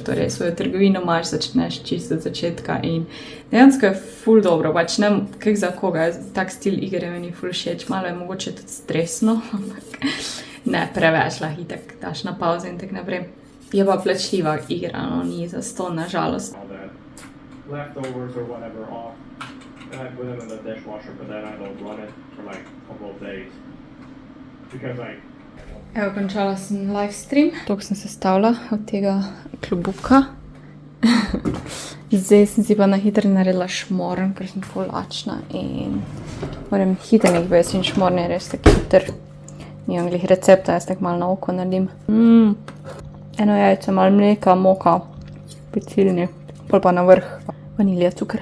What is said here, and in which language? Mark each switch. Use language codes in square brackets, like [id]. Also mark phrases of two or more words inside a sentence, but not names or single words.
[sl] Torej, svojo trgovino imaš, začneš čisto od začetka in dejansko je ful dobro, pač ne kak za koga, tak stil igre meni ful všeč, malo je mogoče tudi stresno, ampak ne preveč, lahko itak daš na pauzo in tak naprej. Je pa plačljiva igra, no, ni za sto, na žalost. [en] Leftovers or whatever off, and I put them in the dishwasher, but then I don't run it for like a couple of days because [sl] Evo, končala sem livestream. Toliko sem se stavila od tega klobuka. Zdaj sem si pa na hitro naredila šmorn, ker sem ful lačna in moram hitro nekaj bez in šmorn je res tak hiter. Nimam glih recepta, jaz tak malo na oko naredim. Eno jajce, malo mleka, moka, pecilni, pol pa na vrh vanilija, cukr.